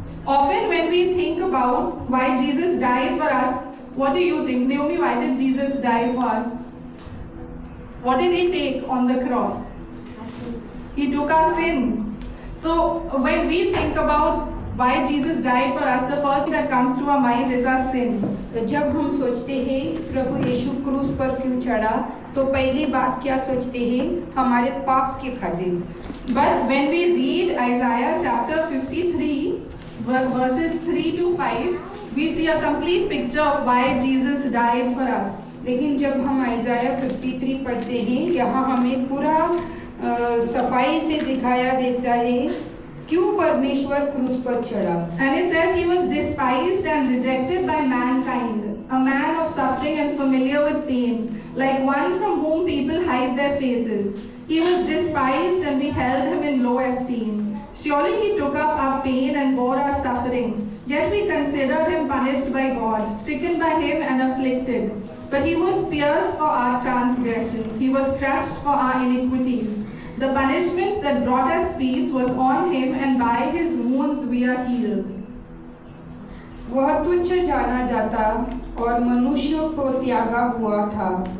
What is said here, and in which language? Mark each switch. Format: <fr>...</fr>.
<en>Often when we think about why Jesus died for us, what do you think? Naomi, why did Jesus die for us? What did he take on the cross? He took our sin. So when we think about why Jesus died for us, the first thing that comes to our mind is our sin.</en> <hi>जब हम सोचते हैं प्रभु यीशु क्रूस पर क्यों चढ़ा, तो पहली बात क्या सोचते हैं? हमारे पाप के खातिर।</hi> <en>But when we read Isaiah chapter 53, verses 3 to 5, we see a complete picture of why Jesus died for us.</en> <hi>लेकिन जब हम आइज़ाया 53 पढ़ते हैं, यहाँ हमें पूरा सफाई से दिखाया देता है क्यों परमेश्वर क्रूस पर चढ़ा।</hi> <en>And it says he was despised and rejected by mankind, a man of suffering and familiar with pain, like one from whom people hide their faces. He was despised and we held him in low esteem. Surely he took up our pain and bore our suffering. Yet we considered him punished by God, stricken by him and afflicted. But he was pierced for our transgressions. He was crushed for our iniquities. The punishment that brought us peace was on him, and by his wounds we are healed.</en> <hi>वह तुच्छ जाना जाता और मनुष्यों को त्यागा हुआ था।</hi>